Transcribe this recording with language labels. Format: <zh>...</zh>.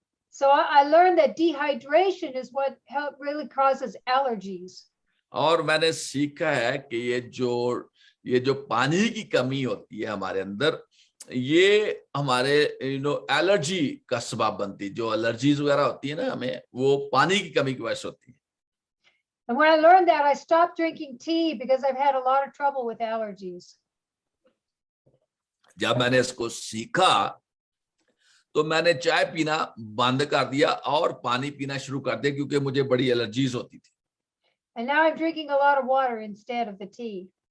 <en>So I learned that dehydration is what really causes allergies.</en> <hi>और मैंने सीखा है कि ये जो पानी की कमी होती है हमारे अंदर, ये हमारे एलर्जी का सबब बनती है। जो एलर्जीज वगैरह होती है ना हमें, वो पानी की कमी की वजह से होती है।</hi> <en>And when I learned that, I stopped drinking tea because I've had a lot of trouble with allergies.</en> <hi>जब मैंने इसको सीखा तो मैंने चाय पीना बंद कर दिया और पानी पीना शुरू कर दिया, क्योंकि मुझे बड़ी एलर्जीज होती थी।</hi> <en>And now I'm drinking a lot of water instead of the tea.</en>